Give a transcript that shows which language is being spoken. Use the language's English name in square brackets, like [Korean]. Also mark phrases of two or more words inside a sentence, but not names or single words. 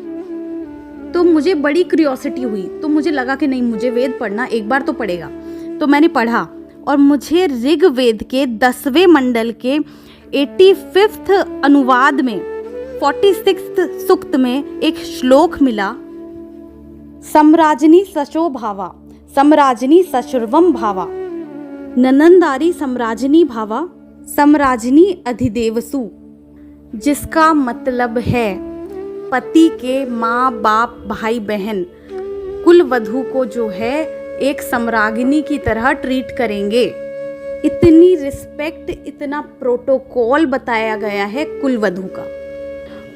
[Hindi] तो मुझे बड़ी क्यूरियोसिटी हुई, तो मुझे लगा कि नहीं, मुझे वेद पढ़ना एक बार तो पड़ेगा। तो मैंने पढ़ा और मुझे ऋग्वेद के 10वें मंडल के 85वें अनुवाद में 46वें सूक्त में एक श्लोक मिला, [Sanskrit] सम्राजनी सशो भावा सम्राजनी सशुर्वम भावा ननंदारी सम्राजनी भावा सम्राजनी अधिदेवसु, [Hindi] जिसका मतलब है पति के माँ बाप भाई बहन कुल वधू को जो है एक सम्राज्ञी की तरह ट्रीट करेंगे। इतनी रिस्पेक्ट, इतना प्रोटोकॉल बताया गया है कुल वधू का।